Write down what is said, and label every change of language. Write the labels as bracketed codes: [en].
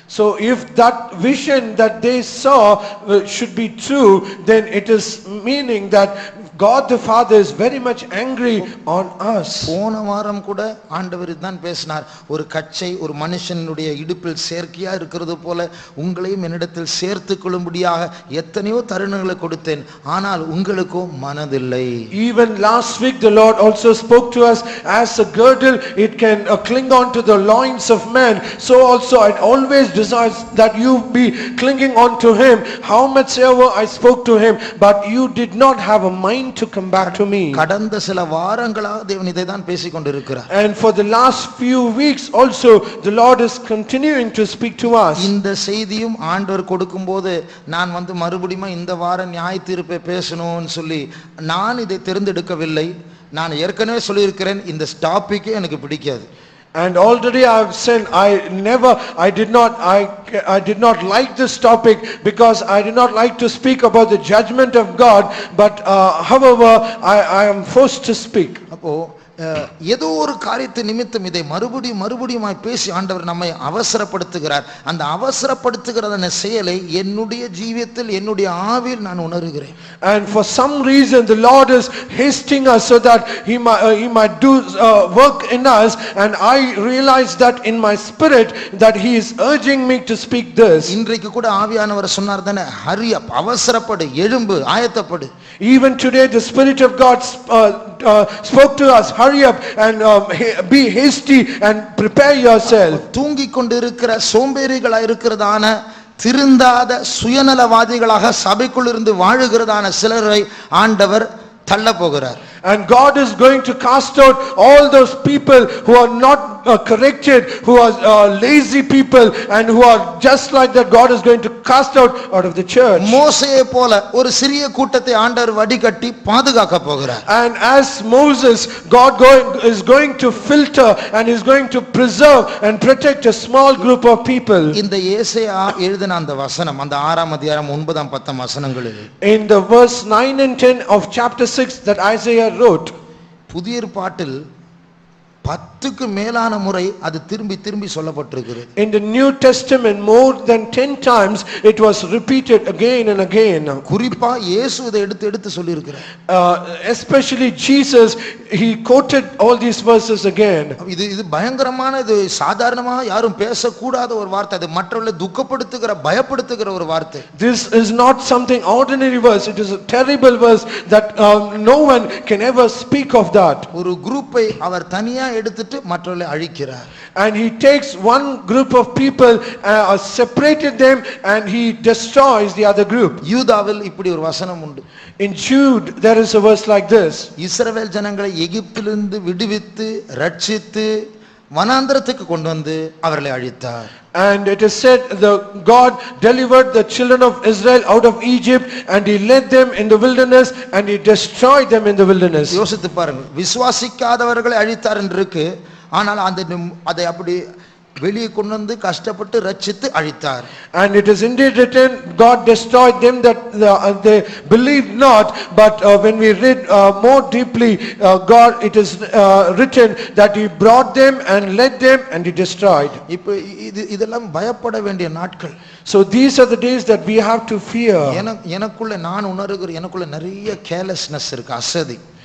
[en] So if that vision that they saw should be true, then it is meaning that God the Father is very much angry on us. [ta] போன வாரம் கூட ஆண்டவர் தான் பேசினார், ஒரு கச்சை ஒரு மனுஷனுடைய இடுப்பில் சேர்க்கையா இருக்கிறது போல உங்களையும் என்னிடத்தில் சேர்த்துக் கொள்ளும்படியாக எத்தனையோ தருணங்களை கொடுத்தேன், ஆனால் உங்களுக்கோ மனதில்லை. [en] Even last week the Lord also spoke to us, as a girdle it can cling on to the loins of man, so also I always desires that you be clinging on to him. How much ever I spoke to him, but you did not have a mind to come back to me. [ta] கடந்த சில வாரங்களாக தேவன் இதை தான் பேசிக் கொண்டிருக்கிறார். [en] And for the last few weeks also the Lord is continuing to speak to us. [ta] இந்த செய்தியும் ஆண்டவர் கொடுக்கும்போது நான் மறுபடியும் இந்த வாரம் நியாய தீர்ப்பை பேசணும்னு சொல்லி நான் இதை தேர்ந்தெடுக்கவில்லை. நான் ஏற்கனவே சொல்லியிருக்கிறேன், இந்த டாபிக்கே எனக்கு பிடிக்காது. [en] And already I have said I did not like this topic because I did not like to speak about the judgment of God, but however I am forced to speak. [ta] அப்போ ஏதோ ஒரு காரியத்தை நிமித்தம் இதை மறுபடியும் பேசி ஆண்டவர் நம்மை அவசரப்படுத்துகிறார். அந்த அவசரப்படுத்துகிறதான செயலை என்னுடைய ஜீவியத்தில் என்னுடைய ஆவியில் நான் உணர்கிறேன். [en] And for some reason the Lord is hastening us so that he might do work in us, and I realize that in my spirit that he is urging me to speak this. [ta] இன்றைக்கு கூட ஆவியானவர் சொன்னார் தானே, [en] hurry up, [ta] அவசரப்படு, எழும்பு, ஆயத்தப்படு. [en] Even today the Spirit of God spoke to us, hurry up and be hasty and prepare yourself. [ta] தூங்கிக் கொண்டிருக்கிற சோம்பேறிகளா இருக்கிறதான திருந்தாத சுயநலவாதிகளாக சபைக்குள் இருந்து வாழுகிறதான சிலரை ஆண்டவர் தள்ள போகிறார். [en] And God is going to cast out all those people who are not corrected, who are lazy people, and who are just like that. God is going to cast out of the church. [ta] மோசேயை போல ஒரு சிறிய கூட்டத்தை ஆண்டவர் வடிகட்டி பாதுகாக்க போகிறார். [en] And as Moses, God is going to filter and is going to preserve and protect a small group of people. [ta] இந்த ஏசாயா எழுதின அந்த வசனம், அந்த 6ஆம் அதிகாரம் 9ஆம் 10ஆம் வசனங்களில் [en] In the verse 9 and 10 of chapter 6 that Isaiah wrote, [ta] புதிய ஏற்பாட்டில் 10 10க்கு மேலான முறை அது திரும்பி திரும்பி சொல்லப்பட்டிருக்கிறது. [en] In the New Testament, more than 10 times it was repeated again and again. [ta] குறிப்பா இயேசு இதை எடுத்து எடுத்து சொல்லியிருக்கிறார். [en] Especially Jesus, he quoted all these verses again. [ta] இது பயங்கரமான, இது சாதாரணமாக யாரும் பேசக்கூடாத ஒரு வார்த்தை. அது மற்றவர்களை துக்கப்படுத்துகிற பயப்படுத்துகிற ஒரு வார்த்தை. [en] This is not something ordinary verse. It is a terrible verse that no one can ever speak of that. [ta] ஒரு குரூப்பை அவர் தனியா எடுத்துட்டு மற்றவர்களை அழிக்கிறார். [en] And he takes one group of people, separated them, and he destroys the other group. [ta] யூதாவில் இப்படி ஒரு வசனம் உண்டு. [en] In Jude there is a verse like this. [ta] இஸ்ரவேல் ஜனங்களை எகிப்திலிருந்து விடுவித்து ரட்சித்து வனாந்தரத்துக்கு கொண்டு வந்து அவர்களை அழித்தார். [en] And it is said the God delivered the children of Israel out of Egypt, and he led them in the wilderness, and he destroyed them in the wilderness. [ta] யோசித்து பாருங்கள், விசுவாசிக்காதவர்களை அழித்தார் என்று இருக்கு. ஆனால் அதை அப்படி வெளியே கொண்டு வந்து கஷ்டப்பட்டு ரட்சித்து அழித்தார். [en] And it is indeed written, God destroyed them that they believed not. But when we read more deeply, God, it is written that he brought them and led them and he destroyed. [ta] இப்போ இதெல்லாம் பயப்பட வேண்டிய நாட்கள். [en] So these are the days that we have to fear. [ta] எனக்குள்ள நான் உணர்கிறேன், எனக்குள்ள நிறைய கேர்லெஸ்னஸ் இருக்கு, அசதி.